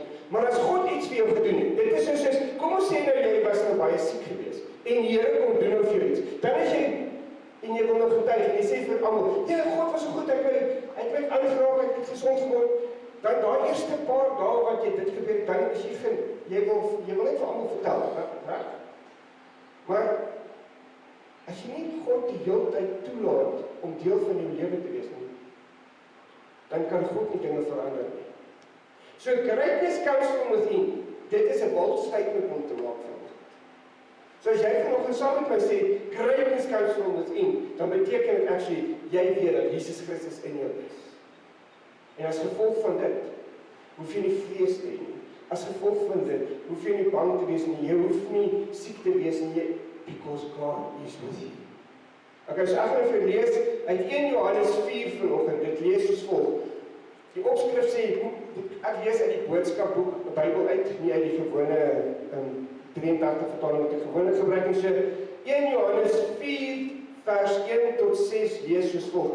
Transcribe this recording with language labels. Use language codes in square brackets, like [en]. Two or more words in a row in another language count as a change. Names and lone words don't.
[af] Maar as God iets vir jou gedoen het, dit is soos, kom ons sê nou jy was nou baie siek geweest, en die Here kom doen nou vir jou iets, dan is jy, en jy wil nou getuig, en jy sê vir almal, ja, God was so goed, hy het my aangeraak, ek het gesond geword, dan daai eerste paar dae wat jy dit gebeur, dan is jy wil net vir almal vertel, reg? Maar, as jy nie God die hele tyd toelaat, om deel van jou lewe te wees nie, dan kan God nie dinge verander nie. [en] So greatness comes from within. [af] Dit is 'n [en] bold statement [af] om te maak van God. So as jy vanoggend saam met my sê, [en] greatness comes from within, [af] dan beteken dit actually, jy weet dat Jesus Christus in jou is. En as gevolg van dit, hoef jy nie vrees te hê nie. As gevolg van dit, hoef jy nie bang te wees nie. Jy hoef nie siek te wees nie, [en] because God is with you. [af] Okay, so ek gaan vir lees uit 1 Johannes 4 vanoggend. Dit lees soos volg. ek lees uit die boodskapboek, die Bybel uit, nie uit die gewone 83 vertaling wat ek gewoonlik gebruik nie. So 1 Johannes 4 vers 1 tot 6 lees soos volg.